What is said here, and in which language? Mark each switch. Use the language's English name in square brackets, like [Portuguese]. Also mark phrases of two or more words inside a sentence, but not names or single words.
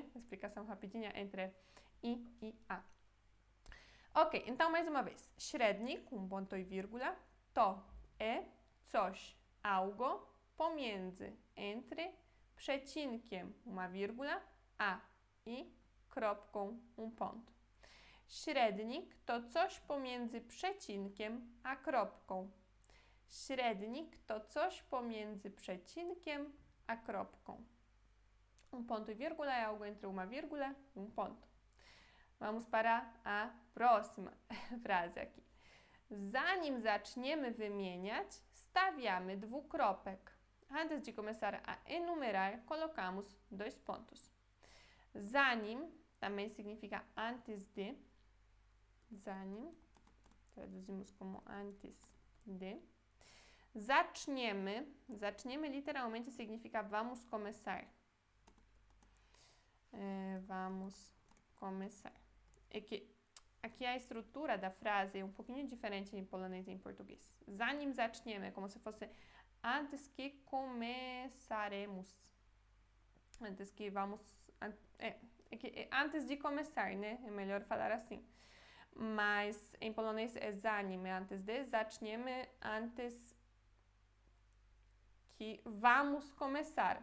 [Portuguese] Explicação rapidinha entre i e a. Ok, então mais uma vez. Średnik, ponto e vírgula. To é coś, algo. Pomiędzy, entre. Przecinkiem, uma vírgula. [Polish] A i kropką, ponto. Średnik to coś pomiędzy przecinkiem a kropką. Średnik to coś pomiędzy przecinkiem a kropką. [Portuguese] Ponto e vírgula é algo entre uma vírgula e ponto. Vamos para a próxima frase aqui. [Polish] Zanim zaczniemy wymieniać, stawiamy dwukropek. [Portuguese] Antes de começar a enumerar, colocamos dois pontos. Zanim também significa antes de. Zanim, traduzimos como antes de. Zaczniemy literalmente significa vamos começar. Vamos começar. É que aqui a estrutura da frase é um pouquinho diferente em polonês e em português. [Polish] Zanim zaczniemy [Portuguese] é como se fosse antes que começaremos. Antes que vamos... antes de começar, né? É melhor falar assim. Mas em polonês é zanim, é antes de. Zaczniemy antes que vamos começar.